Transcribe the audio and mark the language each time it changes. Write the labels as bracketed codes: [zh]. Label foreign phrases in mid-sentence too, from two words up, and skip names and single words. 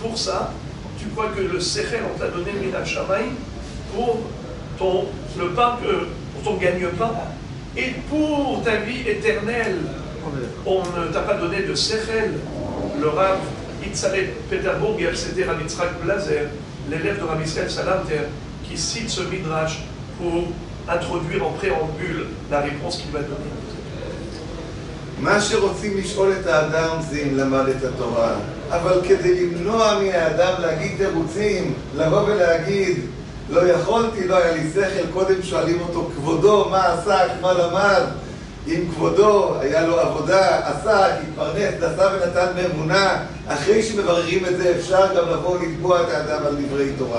[fr] Pour ça, tu crois que le sechel, on t'a donné [he] מנת שמים [fr] pour le pain, pour ton gagne-pain et pour ta vie éternelle. On ne t'a pas donné de sechel. Le Rav Yitzhak Peterburger, c'était Rav Yitzhak Blazer, l'élève de Rav Israël Salanter, qui cite ce midrash pour introduire en préambule la réponse qu'il va donner. [he] מה שרוצים לשאול את האדם זה אם למד את התורה, אבל כדי למנוע מהאדם להגיד תירוצים, לבוא ולהגיד לא יכולתי, לא היה לי שכל, קודם שואלים אותו כבודו, מה עסק, מה למד? אם כבודו היה לו עבודה, עסק, התפרנס, נשא ונתן באמונה, אחרי שמבררים את זה אפשר גם לבוא ולתבוע את האדם על דברי תורה.